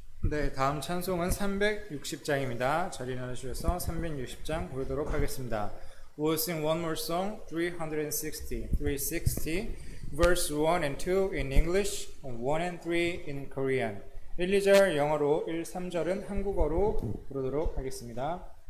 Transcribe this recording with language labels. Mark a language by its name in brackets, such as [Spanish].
[Korean] 네, 다음 찬송은 360장입니다. 자리 나누셔서 360장 보도록 하겠습니다. [English] We'll sing one more song, 360, verse 1 and 2 in English, 1 and 3 in Korean. [Korean] 1, 2절 영어로, 1, 3절은 한국어로 부르도록 하겠습니다.